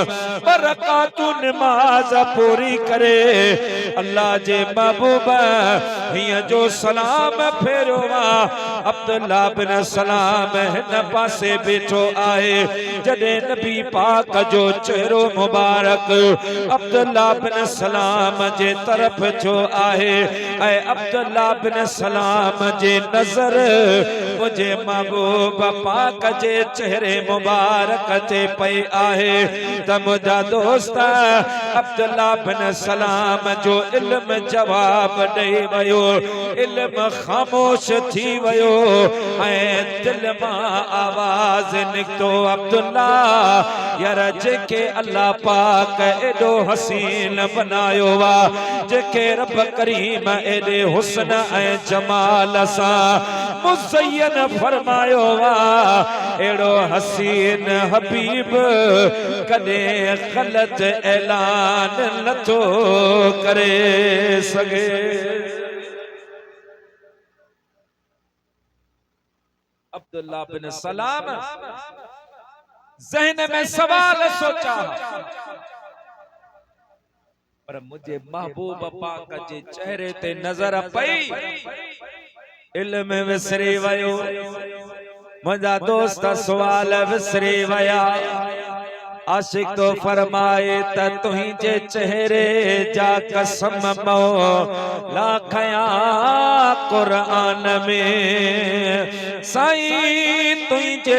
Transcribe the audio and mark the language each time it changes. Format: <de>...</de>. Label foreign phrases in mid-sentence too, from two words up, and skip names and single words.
<sd>बरकातु नमाज पूरी करे अल्लाह जे महबूब हिय जो सलाम फेरो अब्दुल्ला बिन सलाम हिन पासे बैठो आहे जडे नबी पाक जो चेहरो मुबारक अब्दुल्ला बिन सलाम जे तरफ जो आहे ऐ अब्दुल्ला बिन सलाम जे नजर मुझे महबूब पाक जे चेहरे मुबारक ते पई आहे त मुझा दोस्त अब्दुल्ला बिन सलाम जो इल्म जवाब ॾेई वयो इल्म खामोश थी वयो ऐं दिल मां आवाज निकतो अब्दुल्ला यार जेके अल्लाह पाक एडो हसीन बनायो वा जेके रब करीम एडे हुस्न ऐं जमाल सा मुज़य्यन फरमायो वा एड़ो हसीन हबीब कदे गलत ऐलान नथो करे सके अब्दुल्ला बिन सलाम ज़हन में सवाल सोचा पर मुझे महबूब पाक जे चेहरे ते नजर पई इल्म विसरी वयो मुझा दोस्त सवाल विसरी वया आशिक तो फरमाए त तुझे चेहरे जा कसम मौला खया कुरान में साईं तुझे</sd>